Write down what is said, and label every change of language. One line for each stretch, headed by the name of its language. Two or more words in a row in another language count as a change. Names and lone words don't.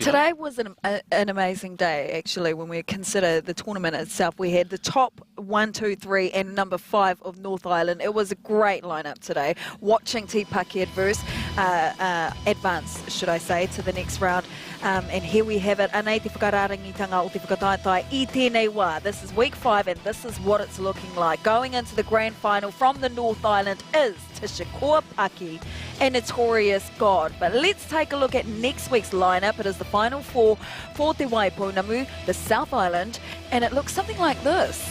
English: Today was an amazing day, actually, when we consider the tournament itself. We had the top 1, 2, 3 and number 5 of North Island. It was a great lineup today. Watching Te Paki advance, should I say, to the next round. And here we have it.
Māori: Anei te whakararangitanga o te whakataetai I tēnei wā.
English: This is week 5 and this is what it's looking like. Going into the grand final from the North Island is Te Shakor Paki and Notorious-God. But let's take a look at next week's lineup. It is the final 4 for Te Waipounamu, the South Island, and it looks something like this.